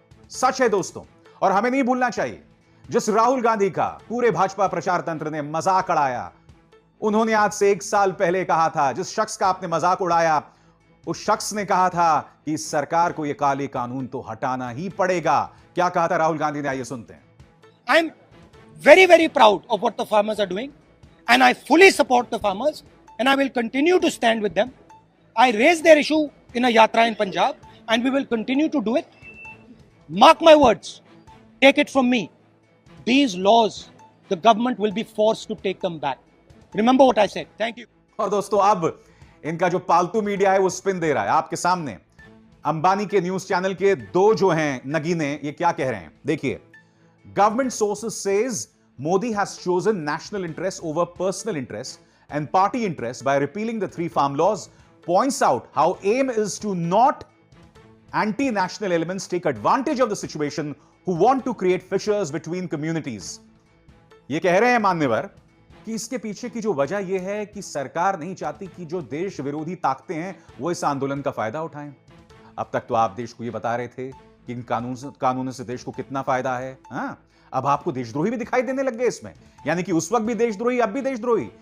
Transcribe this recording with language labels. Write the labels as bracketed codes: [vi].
[hi] सच है दोस्तों, और हमें नहीं भूलना चाहिए, जिस राहुल गांधी का पूरे भाजपा प्रचार तंत्र ने मजाक उड़ाया, उन्होंने आज से 1 साल पहले कहा था, जिस शख्स का आपने मजाक उड़ाया उस शख्स ने कहा था कि इस सरकार को यह काले कानून तो हटाना ही पड़ेगा। क्या कहा था राहुल गांधी ने? आइए सुनते हैं। [en] I am very, very proud of what the farmers are doing, and I fully support the farmers, and I will continue to stand with them. I raised their issue in a yatra in Punjab, and we will continue to do it. Mark my words, take it from me. These laws, the government will be forced to take them back. Remember what I said. Thank you. [hi] और दोस्तों, अब इनका जो पालतू media है वो spin दे रहा है आपके सामने। अंबानी के न्यूज चैनल के 2 जो हैं नगीने, ये क्या कह रहे हैं देखिए। [en] Government sources says Modi has chosen national interest over personal interest and party interest by repealing the 3 farm laws, points out how aim is to not anti-national elements take advantage of the situation who want to create fissures between communities. [hi] ये कह रहे हैं मान्यवर कि इसके पीछे की जो वजह यह है कि सरकार नहीं चाहती कि जो देश विरोधी ताकतें हैं वो इस आंदोलन का फायदा उठाएं। अब तक तो आप देश को ये बता रहे थे कि इन कानूनों से देश को कितना फायदा है। हाँ, अब आपको देशद्रोही भी दिखाई देने लग गए इसमें, यानी कि उस वक्त भी देशद्रोही, अब भी देशद्रोही।